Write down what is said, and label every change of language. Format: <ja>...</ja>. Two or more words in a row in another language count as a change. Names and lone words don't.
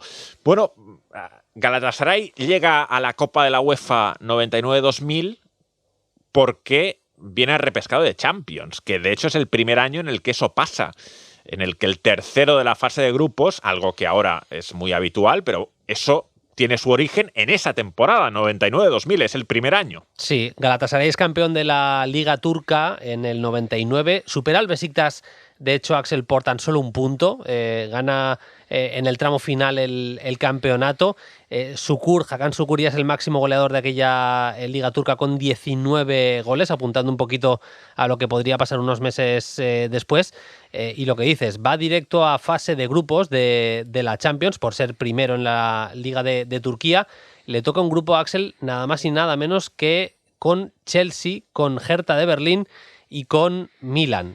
<es>Bueno, Galatasaray llega a la Copa de la UEFA 99-2000 porque viene repescado de Champions, que de hecho es el primer año en el que eso pasa, en el que el tercero de la fase de grupos, algo que ahora es muy habitual, pero eso tiene su origen en esa temporada, 99-2000, es el primer año. Sí, Galatasaray es campeón de la Liga Turca en el 99, supera al Beşiktaş, de hecho, Axel, por tan solo 1 punto, gana en el tramo final el campeonato. Hakan Şükür ya es el máximo goleador de aquella Liga Turca con 19 goles, apuntando un poquito a lo que podría pasar unos meses después. Y lo que dices, va directo a fase de grupos de la Champions por ser primero en la Liga de Turquía. Le toca un grupo, Axel, nada más y nada menos que con Chelsea, con Hertha de Berlín y con Milan.</es>